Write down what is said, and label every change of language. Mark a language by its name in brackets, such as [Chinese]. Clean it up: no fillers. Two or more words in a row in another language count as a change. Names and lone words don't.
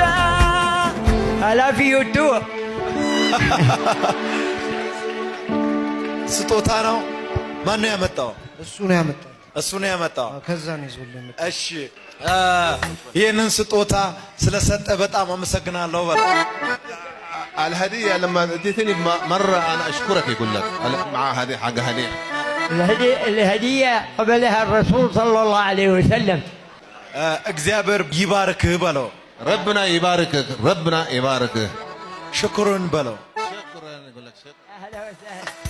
[Amharic] አላፊ ይወዱ ስጦታ ነው። ማን ነው ያመጣው? እሱ ነው ያመጣው። እሱ ነው ያመጣው። ከዛ ነው ይዞልኝ። እሺ ይህንን ስጦታ ስለሰጠ በጣም አመሰግናለሁ። በጣም [Arabic] الهدية لما اديتني مرة انا اشكرك يقول لك مع هذه حاجة هدية الهدية قبلها الرسول صلى الله عليه وسلم [Amharic] እግዚአብሔር ይባርክህ በለው። [Arabic] ربنا يباركك ربنا يباركك [Amharic] ሽኩርን በለው። [Arabic] شكرا يقول لك شكرا أهلا وسهلا